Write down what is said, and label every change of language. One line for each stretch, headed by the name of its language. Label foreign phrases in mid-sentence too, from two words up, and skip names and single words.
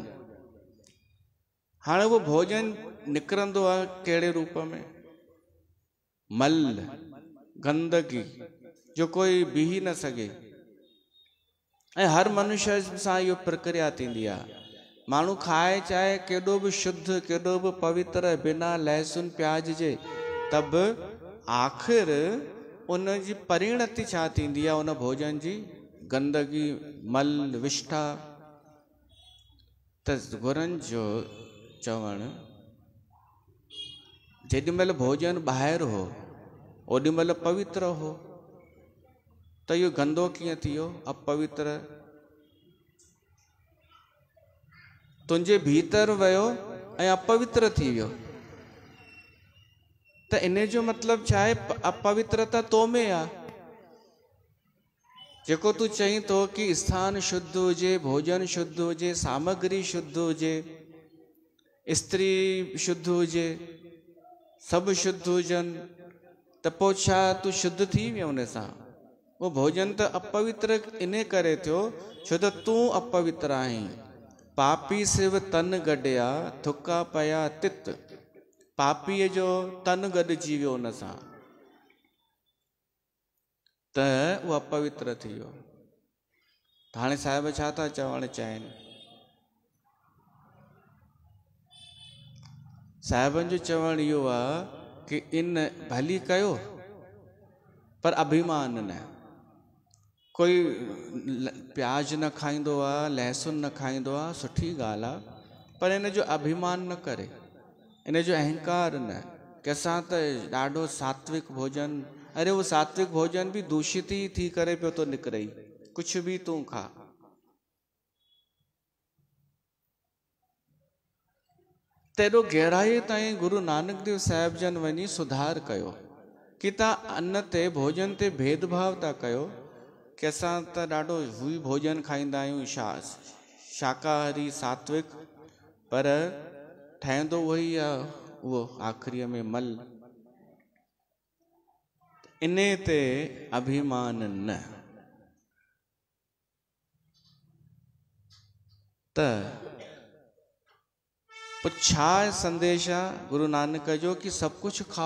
Sindhi: हाणे उहो भोजन निकिरंदो आहे कहिड़े रूप में? मल, गंदगी, जो कोई बीह न सघे। ऐं हर मनुष्य सां इहो प्रक्रिया थींदी आहे। माण्हू खाए चाहे केॾो बि शुद्ध, केॾो बि पवित्र, बिना लहसुन प्याज जे, तब आख़िर उन जी परिणति छा थींदी आहे उन भोजन जी? गंदगी, मल, विष्ठा। त गुरनि जो चवणु, जेॾी महिल भोजन ॿाहिरि हो ओॾी महिल पवित्र हो, त इहो गंदो कीअं थी वियो, अपवित्र? तुंहिंजे भीतर वियो ऐं अपवित्र थी वियो। त इन जो मतिलबु छा आहे? अपवित्रता तो में आहे। जेको तूं चईं थो कि स्थान शुद्ध हुजे, भोजन शुद्ध हुजे, सामग्री शुद्ध हुजे, स्त्री शुद्ध हुजे, सभु शुद्ध हुजनि, त पोइ छा तूं शुद्ध थी वियो उन सां? वो भोजन त अपवित्र इन करे थियो छो त तूं अपवित्र आहीं। पापी सिव तन गॾिया, थुका पया तित। पापीअ जो तन गॾिजी वियो उन सां, त उहो अपवित्र थी वियो। त हाणे साहिब छा था चवणु चाहिनि? साहिबनि जो चवणु इहो आहे कि इन भली कयो पर अभिमान न। कोई प्याज न खाईंदो आहे, लहसुन न खाईंदो आहे, सुठी ॻाल्हि आहे, पर इन जो अभिमान न करे, इन जो अहंकार न कि असां त ॾाढो सात्विक भोजन।
Hindi: अरे वो सात्विक भोजन भी दूषित ही
Sindhi: थी करे पियो तो निकिरे,
Hindi: कुछ भी तूं खा।
Sindhi: तेरो गहराई ताईं गुरु नानक देव साहिब जन वञी सुधार कयो कि तव्हां अन्न ते, भोजन ते भेदभाव था कयो कि असां त ॾाढो हुई भोजन खाईंदा आहियूं, शाकाहारी सात्विक, पर ठहंदो वही आहे उहो आख़िरीअ में मल। इन ते अभिमान न। त छा संदेश आहे गुरु नानक जो कि सभु कुझु खाओ?